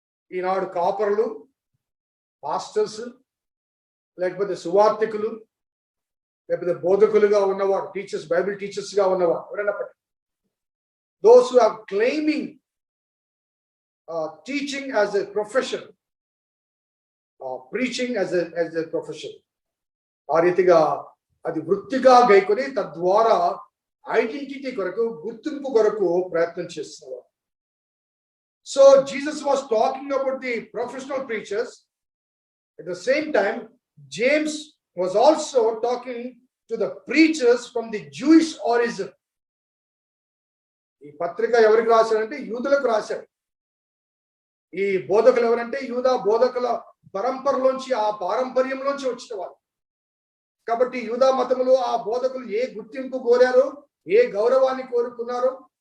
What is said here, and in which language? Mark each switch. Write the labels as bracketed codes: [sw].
[te] ఈనాడు కాపరులు, పాస్టర్స్, లేకపోతే సువార్థికులు, లేకపోతే బోధకులుగా ఉన్నవారు, టీచర్స్, బైబిల్ టీచర్స్ గా ఉన్నవారు ఎవరైనప్పటికీ, [en] those who are claiming teaching as a profession, [te] preaching as a profession, ఆ రీతిగా అది వృత్తిగా గైకొని తద్వారా ఐడెంటిటీ కొరకు, గుర్తింపు కొరకు ప్రయత్నం చేస్తున్నారు. [en] So Jesus was talking about the professional preachers. At the same time, James was also talking to the preachers from the Jewish origin. [te] ఈ పత్రిక ఎవరికి రాశాడంటే యూదులకు రాశాడు. ఈ బోధకులు ఎవరంటే యూదా బోధకుల పరంపరలోంచి, ఆ పారంపర్యంలోంచి వచ్చిన వాళ్ళు. కాబట్టి యూదా మతములో ఆ బోధకులు ఏ గుర్తింపు కోరారో, ఏ గౌరవాన్ని కోరుకున్నారో,